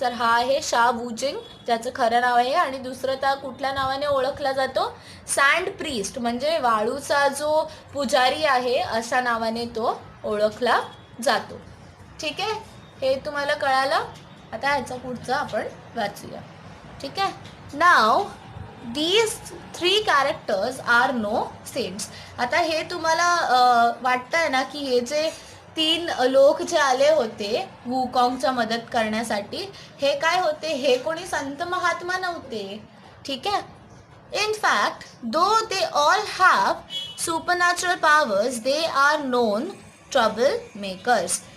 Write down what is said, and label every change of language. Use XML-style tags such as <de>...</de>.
<mr>तर हा आहे शा वुजिंग ज्याचं खरं नाव आहे. आणि दुसरं त्या कुठल्या नावाने ओळखला जातो? सँड प्रिस्ट म्हणजे वाळूचा जो पुजारी आहे अशा नावाने तो ओळखला जातो. ठीक आहे, हे तुम्हाला कळालं. आता ह्याचा पुढचा आपण वाचूया. ठीक आहे.</mr> <en>नाव these 3 characters are no saints.</en> <mr>आता हे तुम्हाला वाटतंय ना की हे जे 3 लोक जे आले होते वुकॉंगच्या मदत करण्यासाठी हे काय होते? हे कोणी संत महात्मा नव्हते. ठीक आहे.</mr> <en>In fact, though they all have supernatural powers, they are known troublemakers.</en>